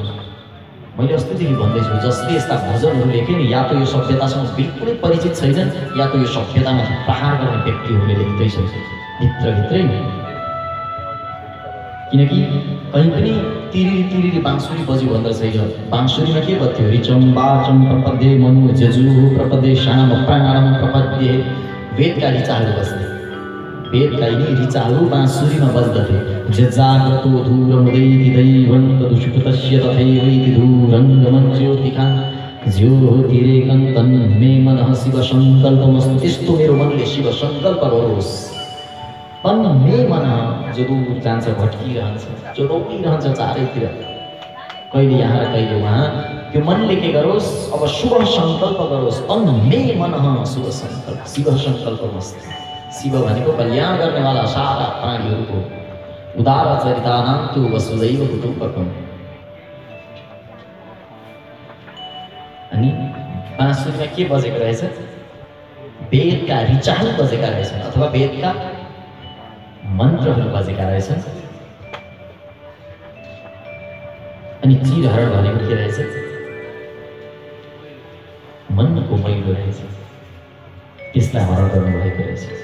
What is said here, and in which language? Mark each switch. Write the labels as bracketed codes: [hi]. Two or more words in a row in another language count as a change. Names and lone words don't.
[ne] मैले अस्तिदेखि भन्दैछु, जसले यस्ता भजनहरू लेखे नि, या त यो सभ्यतासँग बिल्कुलै परिचित छैनन्, या त यो सभ्यतामा प्रहार गर्ने व्यक्तिहरूले लेख्दैछन् भित्रभित्रै। किनकि कहीँ पनि तिरिरी बाँसुरी बज्यो भन्दा छैन। बाँसुरीमा के बज्थ्यो, [sa] रिचम बाचम प्रपद्ये मनु जजु प्रपद्ये श्याम प्राणम प्रपद्ये। [ne] वेदका रिचाहरू बस्थे, वेदका यिनी रिचाहरू बाँसुरीमा बज्दथे। [sa] जाग्रतो धूरमुदैति दैवन्तदुष्कृतस्य तथैवैति धूरङ्गमज्योतिकां ज्योतिरेकं तन्मे मनः शिव सङ्कल्पमस्तु। [ne] त्यस्तो मेरो मनले शिव सङ्कल्प गरोस्। [sa] तन्मे मनः, [ne] जो दूर जान्छ, भट्किरहन्छ, जो रोकिरहन्छ चारैतिर, कहिले यहाँ र कहिले उहाँ, त्यो मनले के गरोस्, अब शुभ सङ्कल्प गरोस्। [sa] तन्मे मनः शुभ सङ्कल्प, शिव सङ्कल्पमस्तु। [ne] शिव भनेको कल्याण गर्नेवाला सारा प्राणीहरूको [sa] उदार चरितानां तु वसुदैव कुटुम्बकम। [ne] अनि बाँसुरीमा के बजेको रहेछ, वेदका रिचाहरू बजेका रहेछन् अथवा वेदका मन्त्रहरू बजेका रहेछन्। अनि चिरहरण भनेको के रहेछ, मनको मैलो रहेछ, त्यसलाई हरण गर्नुभएको रहेछ।